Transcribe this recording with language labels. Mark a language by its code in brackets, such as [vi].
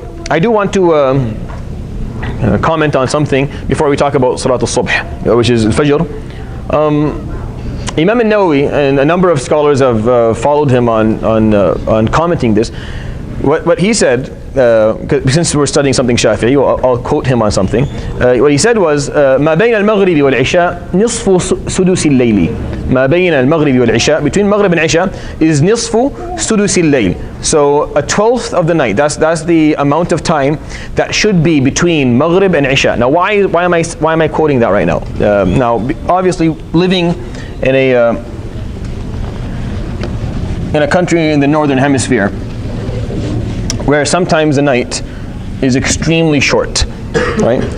[en] I do want to comment on something before we talk about Salat al-Subh, which is Fajr. Imam al-Nawawi and a number of scholars have followed him on commenting this. What he said, since we're studying something Shafi'i, I'll quote him on something. What he said was, [ar] ما بين المغرب والعشاء نصف سدس الليل. ما بين المغرب والعشاء, [en] between Maghrib and Isha is [ar] نصف سدس الليل. [en] So a 12th of the night. That's the amount of time that should be between Maghrib and Isha. Now, why am I quoting that right now? Now, obviously, living in a country in the northern hemisphere, where sometimes the night is extremely short, right?